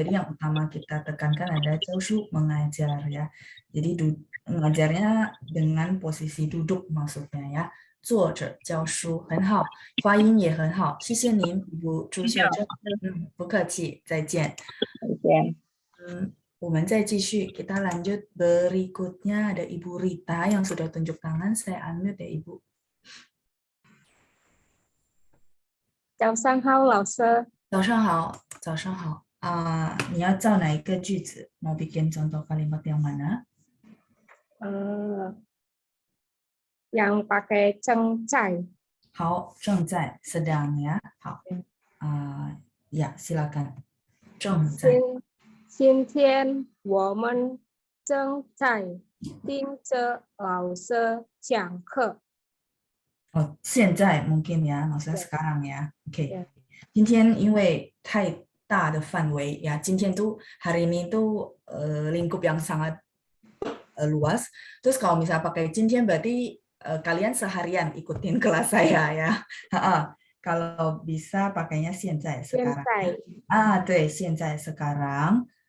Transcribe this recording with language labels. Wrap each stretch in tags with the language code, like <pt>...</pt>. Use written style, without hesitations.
<id>Jadi yang utama kita tekankan ada jiaoshu, mengajar ya. Jadi mengajarnya dengan posisi duduk maksudnya ya.</id> <zh>坐着教书很好，发音也很好，谢谢您，Ibu 朱秀珍。不客气，再见。再见。我们再继续，</zh> <id>kita lanjut berikutnya ada Ibu Rita yang sudah tunjuk tangan, saya unmute ya Ibu。</id> <zh>早上好，老师。早上好，早上好。你要造哪一个句子？</zh> <id>Mau bikin contoh kalimat yang mana？ yang pakai 正在。</id> <zh>好，正在，</zh> <id>sedang ya。好，ya silakan。正在。</id> <zh>今天我们正在听着老师讲课。</zh> <id>现在mungkin ya, maksudnya sekarang ya. Oke.</id> <zh>今天因为太大的范围</zh> <id>ya, 今天tuh hari ini tuh lingkup yang sangat luas. Terus kalau misalnya pakai 今天 berarti kalian seharian ikutin kelas saya ya. Kalau bisa pakainya 现在 sekarang.</id> <zh>对，现在 sekarang.</zh>